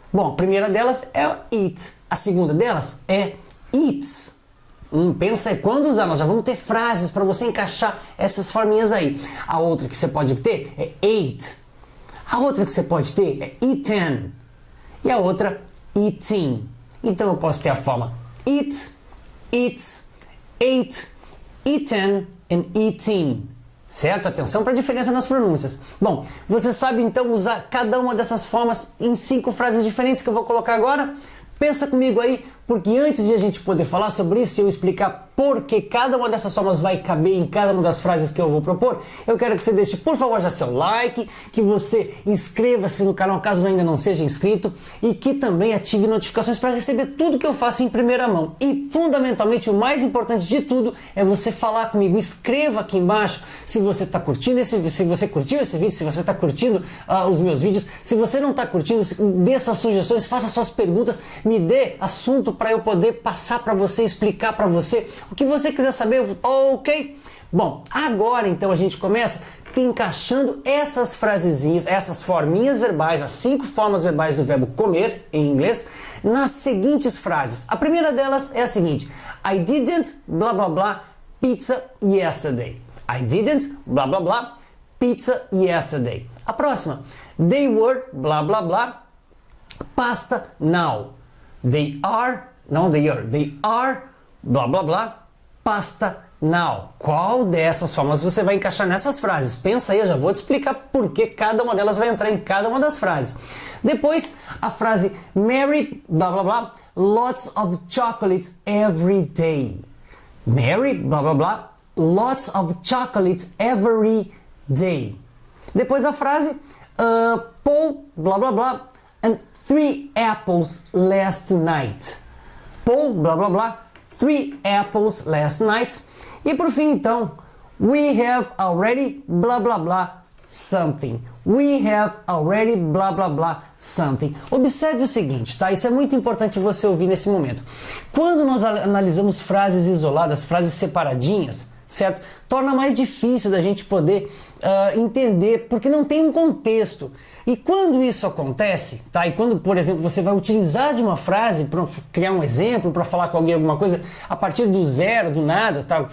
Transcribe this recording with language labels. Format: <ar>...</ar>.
<pt>Bom, a primeira delas é o eat. A segunda delas é eats. Pensa aí quando usar, nós já vamos ter frases para você encaixar essas forminhas aí. A outra que você pode ter é ate. A outra que você pode ter é eaten. E a outra, eating. Então eu posso ter a forma eat, eats, ate, eaten and eating. Certo? Atenção para a diferença nas pronúncias. Bom, você sabe então usar cada uma dessas formas em 5 frases diferentes que eu vou colocar agora? Pensa comigo aí, porque antes de a gente poder falar sobre isso e eu explicar por que cada uma dessas formas vai caber em cada uma das frases que eu vou propor, eu quero que você deixe, por favor, já seu like, que você inscreva-se no canal caso ainda não seja inscrito e que também ative notificações para receber tudo que eu faço em primeira mão. E, fundamentalmente, o mais importante de tudo é você falar comigo. Escreva aqui embaixo se você está curtindo, se você curtiu esse vídeo, se você está curtindo os meus vídeos. Se você não está curtindo, dê suas sugestões, faça suas perguntas, me dê assunto para eu poder passar para você, explicar para você o que você quiser saber, ok? Bom, agora então a gente começa encaixando essas frasezinhas, essas forminhas verbais, as 5 formas verbais do verbo comer em inglês, nas seguintes frases. A primeira delas é a seguinte:</pt> <en>I didn't blá blá blá pizza yesterday. I didn't blá blá blá pizza yesterday.</en> <pt>A próxima:</pt> <en>They were blá blá blá pasta now. They are blá blá blá pasta now.</en> <pt>Qual dessas formas você vai encaixar nessas frases? Pensa aí, eu já vou te explicar por que cada uma delas vai entrar em cada uma das frases. Depois, a frase</pt> <en>Mary blá blá blá lots of chocolate every day. Mary blá blá blá lots of chocolate every day.</en> <pt>Depois a frase</pt> <en>Paul blá blá blá and 3 apples last night. Paul, blá blá blá, 3 apples last night.</en> <pt>E por fim, então,</pt> <en>we have already, blá blá blá, something. We have already, blá blá blá, something.</en> <pt>Observe o seguinte, tá? Isso é muito importante você ouvir nesse momento. Quando nós analisamos frases isoladas, frases separadinhas, certo? Torna mais difícil da gente poder entender, porque não tem um contexto. E quando isso acontece, tá? E quando, por exemplo, você vai utilizar de uma frase para criar um exemplo, para falar com alguém alguma coisa, a partir do zero, do nada, tá?</pt>